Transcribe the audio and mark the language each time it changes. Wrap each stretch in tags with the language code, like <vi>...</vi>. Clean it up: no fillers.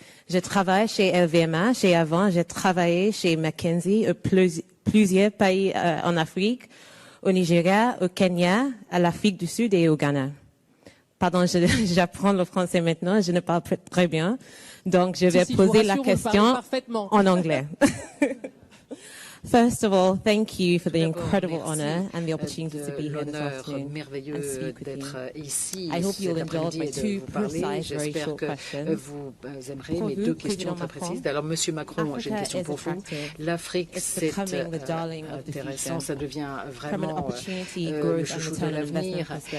<fr>Je travaille chez LVMH et avant, j'ai travaillé chez McKinsey plusieurs pays en Afrique, au Nigeria, au Kenya, à l'Afrique du Sud et au Ghana. Pardon, j'apprends le français maintenant, je ne parle pas très bien. Donc, je vais poser la question en anglais.</fr> <en>First of all, thank you for the incredible honor and the opportunity to be here this afternoon and speak with you. I hope you'll indulge my 2 precise, very short questions.</en> <fr>Vous aimerez mes 2 questions très précises. Alors, Monsieur Macron, j'ai une question pour vous. L'Afrique, c'est intéressant, ça devient vraiment le chouchou de l'avenir.</fr>